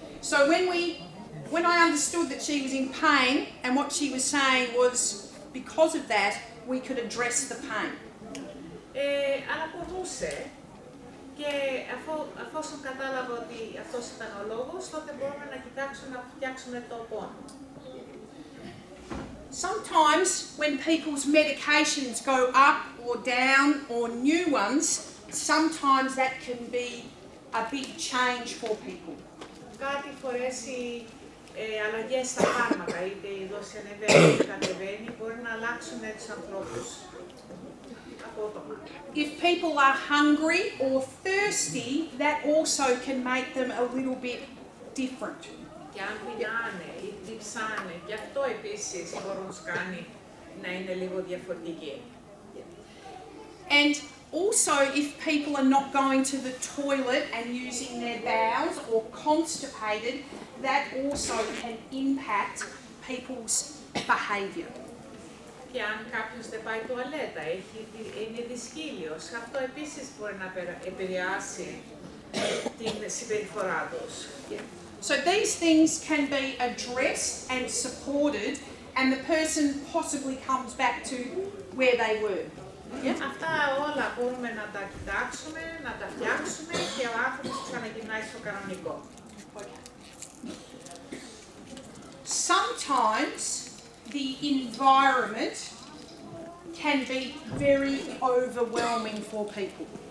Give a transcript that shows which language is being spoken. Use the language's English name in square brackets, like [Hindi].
[English] So when I understood that she was in pain and what she was saying was because of that, we could address the pain. [Greek] Αλλά πονούσε και αφόσον κατάλαβα ότι αυτός ήταν ο λόγος, τότε μπορούμε να κοιτάξουμε να φτιάξουμε το πόνο. [English] Sometimes when people's medications go up or down or new ones, sometimes that can be a big change for people. [Greek] Κάτι φορές οι αλλαγές στα φάρμακα, είτε η δόση ανεβαίνει είτε κατεβαίνει, μπορεί να αλλάξουν τους ανθρώπους απότομα. [English] If people are hungry or thirsty, that also can make them a little bit different. [Greek] Και αν πεινάνε ή διψάνε, και αυτό επίσης μπορεί να τους κάνει να είναι λίγο διαφορετικοί. [English] And also, if people are not going to the toilet and using their bowels or constipated, that also can impact people's behaviour. [Greek] Και αν κάποιος δεν πάει τουαλέτα, είναι δυσκύλιος, αυτό επίσης μπορεί να επηρεάσει την συμπεριφορά τους. [English] So these things can be addressed and supported, and the person possibly comes back to where they were. Yeah? [Greek] Αυτά όλα μπορούμε να τα κοιτάξουμε, να τα φτιάξουμε και ο άνθρωπος ξαναγυρνάει στο κανονικό. [English] Okay. Sometimes the environment can be very overwhelming for people.